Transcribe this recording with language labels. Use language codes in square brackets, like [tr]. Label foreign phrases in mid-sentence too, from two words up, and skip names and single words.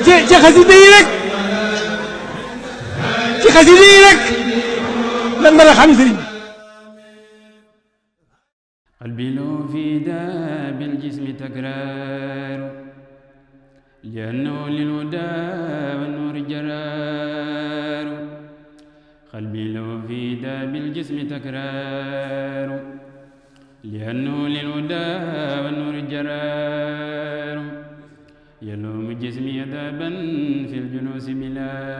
[wo] ci xasida yi rek ci xasida yi rek lan mën a xam sëriñ bi. [ar] قلبي له في داب الجسم تكرار لأنه للهدى والنور جرار قلبي له في داب الجسم تكرار لأنه للهدى والنور جرار يلوم جسمي ذابا في الجلوس بلا